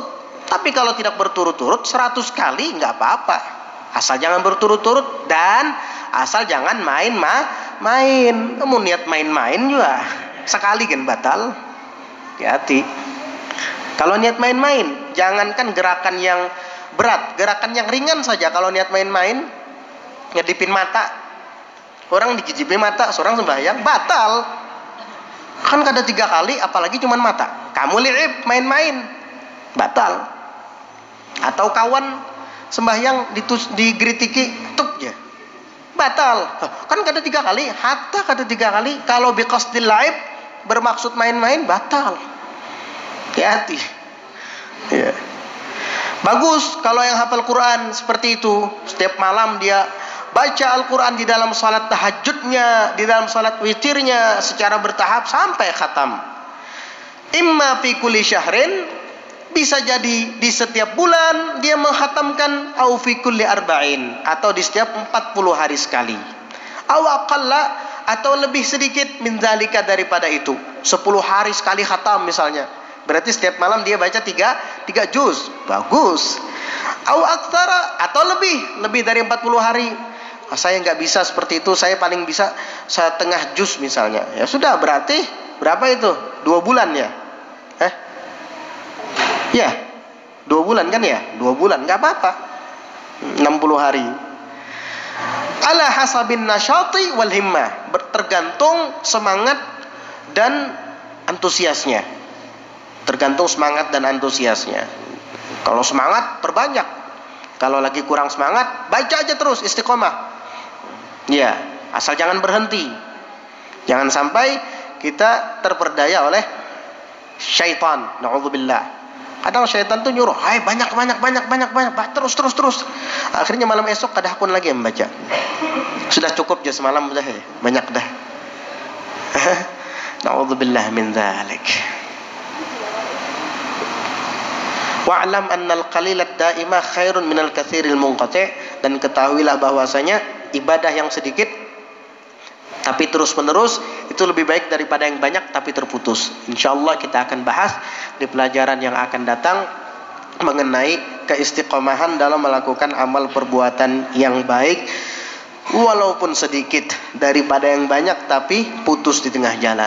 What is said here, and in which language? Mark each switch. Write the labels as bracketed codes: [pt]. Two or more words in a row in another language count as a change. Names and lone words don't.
[id] Tapi kalau tidak berturut-turut 100 kali nggak apa-apa, asal jangan berturut-turut dan asal jangan main. Kamu niat main-main juga sekali kan batal. Hati-hati. Kalau niat main-main, jangankan gerakan yang berat, gerakan yang ringan saja. Kalau niat main-main, ngedipin mata, orang digijipi mata, seorang sembahyang batal. Kan kada 3 kali, apalagi cuman mata. Kamu liib main-main, batal. Atau kawan sembahyang digritiki, tup ya, batal. Kan kada 3 kali, hatta kada 3 kali. Kalau [ar] بقصد اللعب, [id] bermaksud main-main, batal. Hati-hati. Ya. Bagus kalau yang hafal Quran seperti itu, setiap malam dia baca Al-Quran di dalam salat tahajudnya, di dalam salat witirnya secara bertahap sampai khatam. [ar] إما في كل شهر, [id] bisa jadi di setiap bulan dia menghatamkan, [ar] أو في كل أربعين, [id] atau di setiap 40 hari sekali. [ar] أو أقل, [id] atau lebih sedikit [ar] من ذلك, [id] daripada itu. 10 hari sekali khatam misalnya. Berarti setiap malam dia baca 3 juz. Bagus. [ar] أو أكثر, [id] atau lebih dari 40 hari. Saya nggak bisa seperti itu, saya paling bisa setengah juz misalnya. Ya sudah, berarti berapa itu? 2 bulan ya? Ya, 2 bulan kan ya? 2 bulan, nggak apa-apa. 60 hari. [ar] على حسب النشاط والهمة, [id] tergantung semangat dan antusiasnya. Tergantung semangat dan antusiasnya. Kalau semangat, perbanyak. Kalau lagi kurang semangat, baca aja terus, istiqomah. Ya, asal jangan berhenti. Jangan sampai kita terperdaya oleh syaitan. Na'udzubillah. Kadang syaitan tuh nyuruh, hai banyak, terus. Akhirnya malam esok kada hakun lagi membaca. Sudah cukup aja semalam dah, banyak dah. [ar] نعوذ بالله من ذلك. واعلم أن القليل الدائم خير من الكثير المنقطع', [id] dan ketahuilah bahwasanya ibadah yang sedikit tapi terus menerus itu lebih baik daripada yang banyak tapi terputus. Insyaallah kita akan bahas di pelajaran yang akan datang mengenai keistiqomahan dalam melakukan amal perbuatan yang baik, walaupun sedikit daripada yang banyak tapi putus di tengah jalan.